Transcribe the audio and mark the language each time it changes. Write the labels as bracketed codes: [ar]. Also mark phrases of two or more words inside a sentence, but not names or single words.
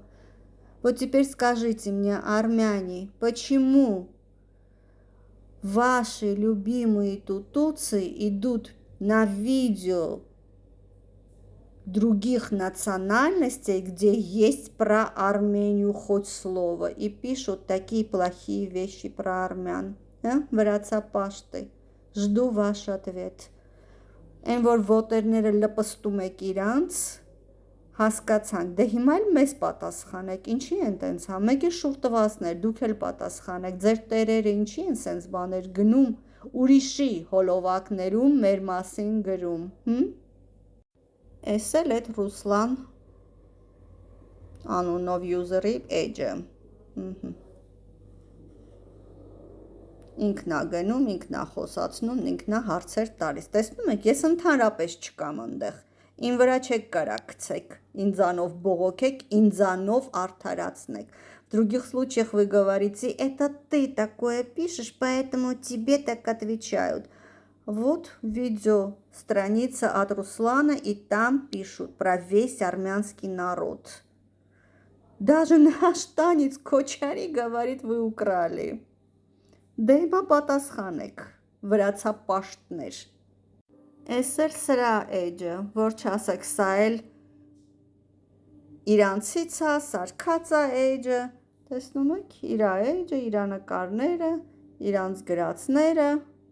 [ru] Вот теперь скажите мне, армяне, почему ваши любимые тутуцы идут на видео других национальностей, где есть про Армению хоть слово, и пишут такие плохие вещи про армян? Վրացապաշտի։ Жду ваш ответ. [hy] Այն որ ոտերները լպստում եք իրանց, հասկացանք, դե հիմա էլ մեզ պատասխանեք, ինչի են տենց հա, մեկի շուր տվածներ, դուք էլ պատասխանեք, ձեր տերերը ինչի են սենց բաներ գնում, ուրիշի հոլովակներում մեր մասին գրում, Էս էլ էդ Ռուսլան անունով յուզերի էջը, ինքնա գնում, ինքնա խոսացնում, ինքնա հարցեր տալիս, տեսնում եք, ես ընդհանրապես չկամ ընդեղ, Ին վրա չեք կարակցեք, ինձանով բողոքեք, ինձանով արդարացնեք. [ru] В других случаях вы говорите, это ты такое пишешь, поэтому тебе так отвечают. Вот видео, страница от Руслана, и там пишут про весь армянский народ. Даже наш танец Кочари говорит, вы украли. [hy] Դե պատասխանեք, վրացապաշտներ. Էս էլ սրա էջը, որ չասեք, սա էլ իրանցից է, սարքած է էջը, տեսնում եք, իրա էջը, իրա նկարները, իրանց գրածները,